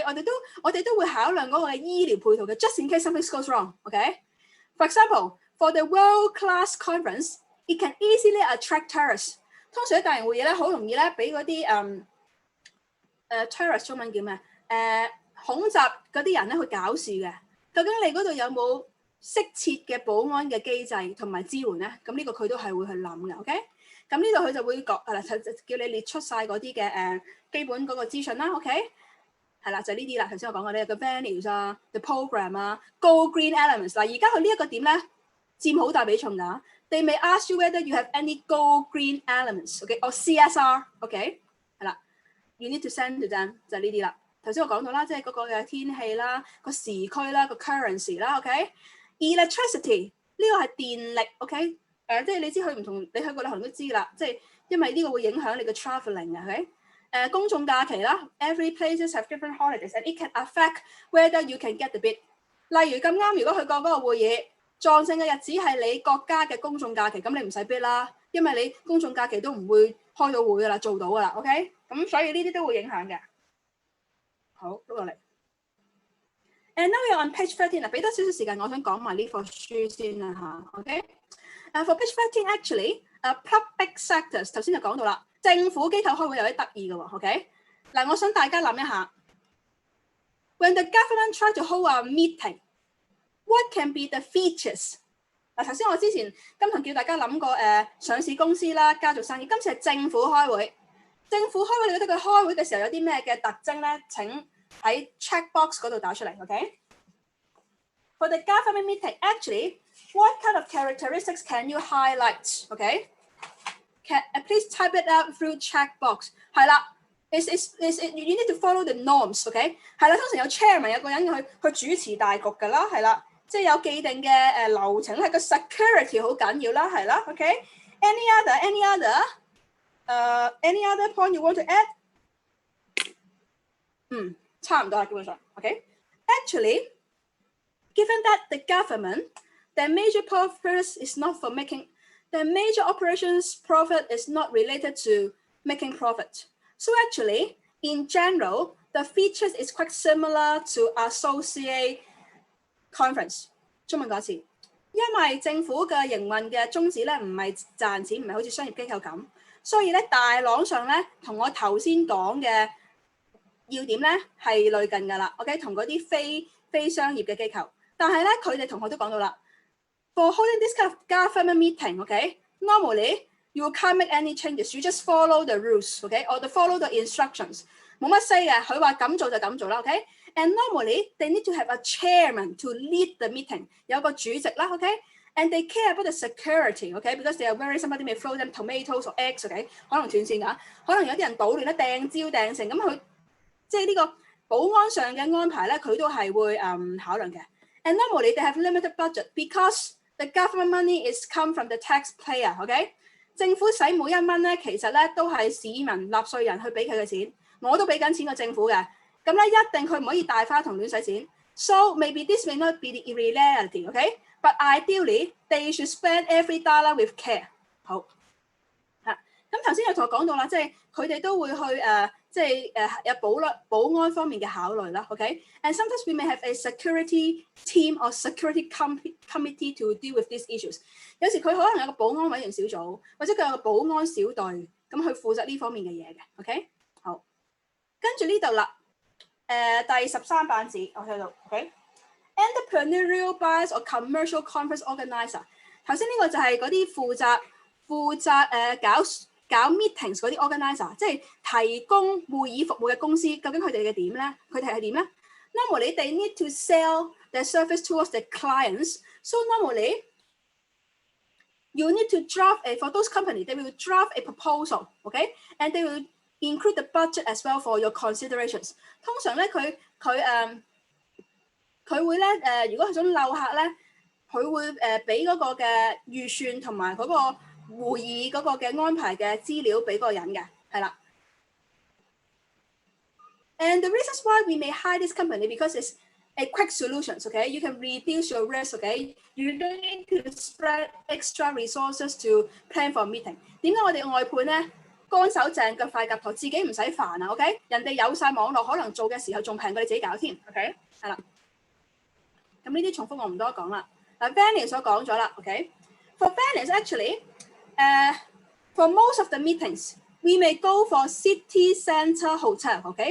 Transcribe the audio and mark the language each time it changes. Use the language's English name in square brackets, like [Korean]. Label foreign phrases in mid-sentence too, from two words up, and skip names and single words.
[Cantonese] 我哋都會考量嗰個醫療配套嘅 ， [English] just in case something goes wrong, okay? For example, for the world-class conference, it can easily attract tourists. [Cantonese] 通常喺大型會議咧，好容易咧俾嗰啲tourist 中文叫咩？恐襲嗰啲人咧去搞事嘅。究竟你嗰度有冇適切嘅保安嘅機制同埋支援咧？咁呢個佢都係會去諗嘅 ，OK？咁呢度佢就會講叫你列出晒嗰啲嘅基本嗰個資訊啦 ，OK？係啦，就呢啲啦。頭先我講過呢個 venues 啊 ， [English] the program [Cantonese] 啊 ， [English] go green elements [Cantonese] 嗱，而家佢呢一個點咧佔好大比重㗎。 [English] They may ask you whether you have any go green elements，OK？or CSR，OK？ [Cantonese] 係啦 ， [English] you need to send to them [Cantonese] 就係呢啲啦。頭先我講到啦，即係嗰個嘅天氣啦、個時區啦、個 currency 啦 ， [English] OK？Electricity [Cantonese] 呢個係電力 ，OK？即係你知佢唔同，你去過旅行都知啦，即係因為呢個會影響你嘅 travelling 嘅 ，OK？公眾假期啦 [English] ，every places have different holidays and it can affect whether you can get the bid。 [Cantonese] 例如咁啱，如果去過嗰個會議撞正嘅日子係你國家嘅公眾假期，咁你唔使 bid 啦，因為你公眾假期都唔會開到會噶啦，做到噶啦 ，OK？咁所以呢啲都會影響嘅。好，碌落嚟。 [English] And now we're on page 13 [Cantonese] 啦，俾多少少時間，我想講埋呢課書先啦嚇 ， [English] OK？For page 13 actually， public sectors [Cantonese] 頭先就講到啦，政府機構開會有啲得意嘅喎 ，OK？嗱，我想大家諗一下 [English] ，When the government try to hold a meeting, what can be the features？ [Cantonese] 嗱，頭先我之前今堂叫大家諗過上市公司啦、家族生意，今次係政府開會。政府開會，你覺得佢開會嘅時候有啲咩嘅特徵咧？ [English] 請喺 check box [Cantonese] 嗰度打出嚟 [English] ，OK？For the government meeting, actually, what kind of characteristics can you highlight? OK? Please type it out through check box. 係啦 you need to follow the norms. OK? [Cantonese] 係啦，通常有 chairman 有個人去主持大局㗎啦，係啦，即係有既定嘅流程，係個 security 好緊要啦，係啦 ，OK？ [English] Any other point you want to add? [Cantonese] 差唔多啦，基本上 ，OK? [English] Actually, given that the government, their major purpose is not for making, their major operations profit is not related to making profit. So actually, in general, the features is quite similar to associate conference. [Cantonese] 中文講一次，因為政府嘅營運嘅宗旨咧唔係賺錢，唔係好似商業機構咁，所以咧大朗上咧同我頭先講嘅要點咧係類近㗎啦 ，OK？同嗰啲非商業嘅機構但係咧，佢哋同學都講到啦 [English] ，for holding this kind of government meeting，OK，normally you can't make any changes，you just follow the rules，OK，or follow the instructions，冇乜 say 嘅， [Cantonese] 佢話咁做就咁做啦 [English] ，OK。And normally they need to have a chairman to lead the meeting， [Cantonese] 有個主席啦 [English] ，OK。And they care about the security, okay? Because they are worried somebody may throw them tomatoes or eggs, okay? [Cantonese] 可能斷線㗎，可能有啲人搗亂咧，掟蕉掟成，咁佢即係呢個保安上嘅安排咧，佢都係會考量嘅。 [English] And normally they have limited budget because the government money is come from the taxpayer, okay? [Cantonese] 政府使每一蚊咧，其實咧都係市民納稅人去俾佢嘅錢，我都俾緊錢個政府嘅，咁咧一定佢唔可以大花筒亂使錢。 [English] So maybe this may not be the reality, okay?But ideally, they should spend every dollar with care. [Cantonese] 好嚇，咁頭先有同我講到啦，即係佢哋都會去即係有保安方面嘅考慮啦。 [English] OK，and sometimes we may have a security team or security committee to deal with these issues。 [Cantonese] 有時佢可能有個保安委員小組，或者佢有個保安小隊，咁去負責呢方面嘅嘢嘅。OK， 好，跟住呢度啦，第13版紙我睇到 OK。 [English] Entrepreneurial buyers or commercial conference organizer， [Cantonese] 頭先呢個就係嗰啲負責搞 meetings 嗰啲 organizer， 即係提供會議服務嘅公司，究竟佢哋嘅點咧？佢哋係點咧 ？ [English] Normally they need to sell their service towards their clients. So normally you need to draft for those companies, they will draft a proposal, okay? And they will include the budget as well for your considerations. [Cantonese] 通常咧佢會咧如果佢想溜客咧，佢會俾嗰個嘅預算同埋嗰個會議嗰個嘅安排嘅資料俾嗰個人嘅，係啦。 [English] And the reasons why we may hire this company because it's a quick solutions, okay? You can reduce your risk, okay? You don't need to spread extra resources to plan for a meeting. [Cantonese] 點解我哋外判咧？乾手淨腳快夾頭，自己唔使煩啊 ，OK？人哋有晒網絡，可能做嘅時候仲平過你自己搞添 ，OK？係啦。咁呢啲重複我唔多講啦。 [English] 嗱 ，Vanny [Cantonese] 所講咗啦 [English] ，OK？For Vanny actually， for most of the meetings, we may go for city centre hotel, OK?